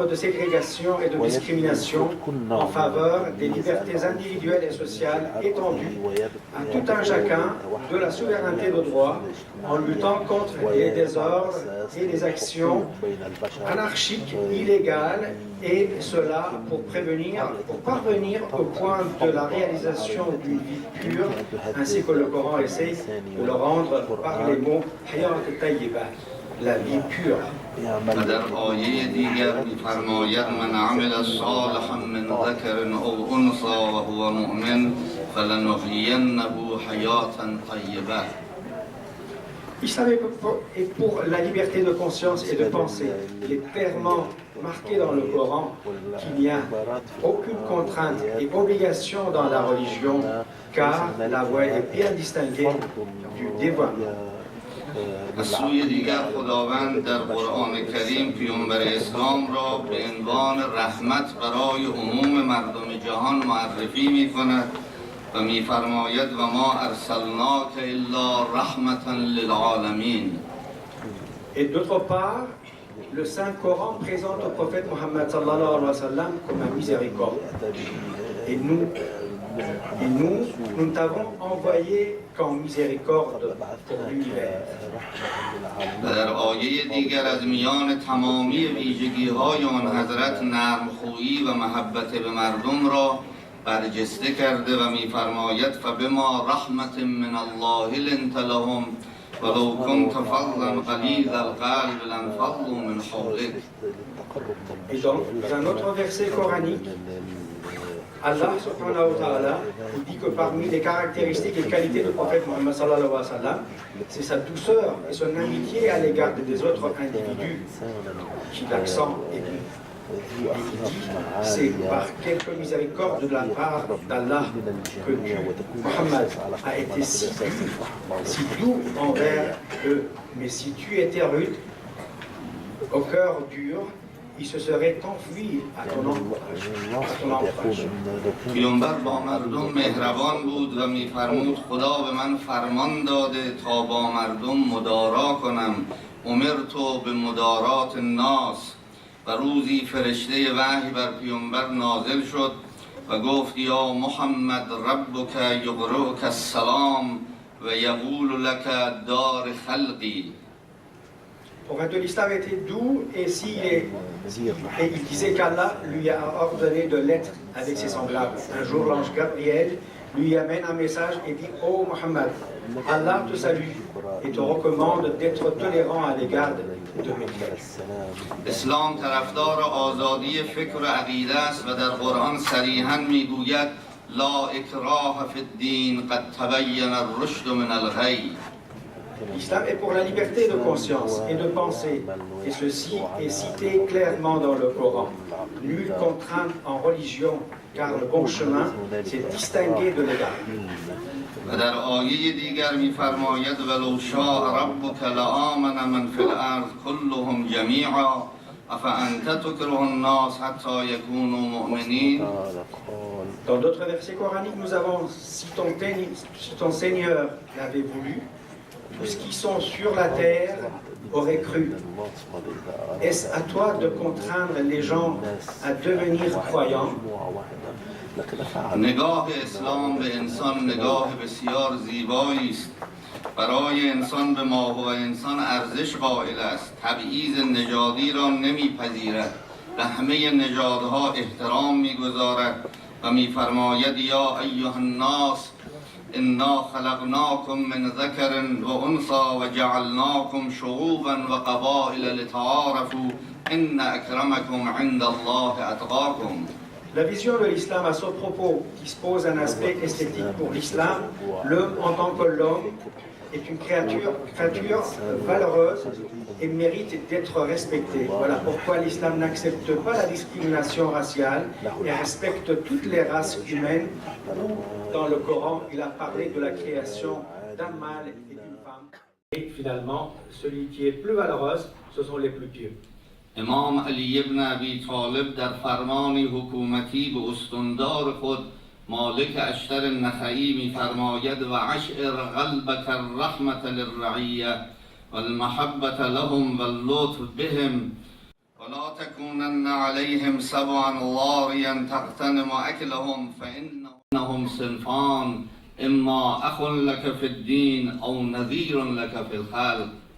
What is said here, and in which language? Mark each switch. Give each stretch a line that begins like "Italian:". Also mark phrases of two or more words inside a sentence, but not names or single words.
French: de ségrégation et de discrimination en faveur des libertés individuelles et sociales étendues à tout un chacun de la souveraineté de droit, en luttant contre les désordres et les actions anarchiques, illégales, et cela pour parvenir au point de la réalisation d'une vie pure, ainsi que le Coran essaie de le rendre par les mots
Arabic: حياة الطيبة,
French: la vie pure.
Persian: و در آیه دیگر می‌فرماید
Arabic: من عمل صالحا من ذکر او انثی و هو مؤمن فلنحیینه حیاة طیبة.
French: L'islam est pour la liberté de conscience et de pensée. Il est clairement marqué dans le Coran qu'il n'y a aucune contrainte et obligation dans la religion, car la voie est bien distinguée du dévoiement.
Persian: از سوی دیگر خداوند در قرآن کریم پیامبر اسلام را به عنوان رحمت برای عموم مردم جهان معرفی می‌کند و می‌فرماید
Arabic: و ما ارسلناک الا رحمة للعالمین.
French: Et d'autre part, le Saint Coran présente au prophète Mohammed
Arabic: صلى الله عليه وسلم
French: comme un miséricorde. Et nous ne t'avons envoyé qu'en miséricorde pour l'univers.
Persian: و در آیه دیگر از میان تمامی ویژگی‌های آن حضرت نرمخویی و محبت به مردم را برجسته کرده و می‌فرماید
Arabic: فبما رحمة من الله لنت لهم ولو كنت فظا غلیظ القلب لانفضوا من حولك.
French: Et dans un autre verset coranique, Allah
Arabic: سبحانه وتعالى
French: dit que parmi les caractéristiques et qualités du prophète Mohammed
Arabic: صلى الله عليه وسلم,
French: c'est sa douceur et son amitié à l'égard des autres individus qui l'accent aigu. Et il dit, c'est par quelque miséricorde de la part d'Allah que Mohammed a été si doux envers eux. Mais si tu étais rude, au cœur dur, il se serait enfui à ton entourage.
Persian: پیامبر با مردم مهربان بود و می‌فرمود خدا به من فرمان داده تا با مردم مدارا کنم
Arabic: امرت به مدارات الناس.
Persian: و روزی فرشته وحی بر پیامبر نازل شد و گفت
Arabic: یا محمد ربک یقرئک السلام و یقول لک دار خلقی.
French: Le prophète de l'islam était doux et il disait qu'Allah lui a ordonné de l'être avec ses semblables. Un jour, l'ange Gabriel lui amène un message et dit « Oh Muhammad, Allah te salue et te recommande d'être tolérant à l'égard de mes frères. »
Persian: اسلام طرفدار آزادی فکر و عقیده است و در قرآن صریحاً میگوید
Arabic: لا اکراه فی الدین قد تبین الرشد من الغی.
French: L'islam est pour la liberté de conscience et de pensée, et ceci est cité clairement dans le Coran. Nulle contrainte en religion, car le bon chemin s'est distingué de l'égaré.
Persian: و در آیه دیگر می‌فرماید
Arabic: ولو شاء ربک لآمن من فی الارض كلهم جمیعا افانت تکره الناس حتی یکونوا مؤمنین.
French: Dans d'autres versets coraniques, nous avons, si ton Seigneur l'avait voulu, tous qui sont sur la terre auraient cru. Est-ce à toi de contraindre les gens à devenir croyants?
Persian: نگاه اسلام به انسان نگاه بسیار زیبایی است. برای انسان به ماهو و انسان ارزش قائل است. تبعیض نژادی را نمیپذیرد. به همه نژادها احترام میگذارد و میفرماید
Arabic: یا ایها الناس انا خلقناکم من ذکر و انثی و جعلناکم شعوبا و قبائل لتعارفوا ان اکرمکم عند الله اتقاکم.
French: La vision de l'islam à ce propos dispose un aspect esthétique pour l'islam. L'homme en tant que l'homme est une créature valeureuse et mérite d'être respecté. Voilà pourquoi l'islam n'accepte pas la discrimination raciale et respecte toutes les races humaines. Dans le Coran, il a parlé de la création d'un mâle et d'une femme. Et finalement, celui qui est plus valeureux, ce sont les plus pieux.
Persian: امام علی ابن ابی طالب در فرمانی حکومتی به استندار خود مالک اشتر النخعی می‌فرماید
Arabic: و اشعر قلبک الرحمة للرعیة والمحبة لهم واللطف بهم ولا تكونن عليهم سبعا ضاريا تغتنم أكلهم فإنهم صنفان إما أخ لك في الدين أو نذير لك في الخلق.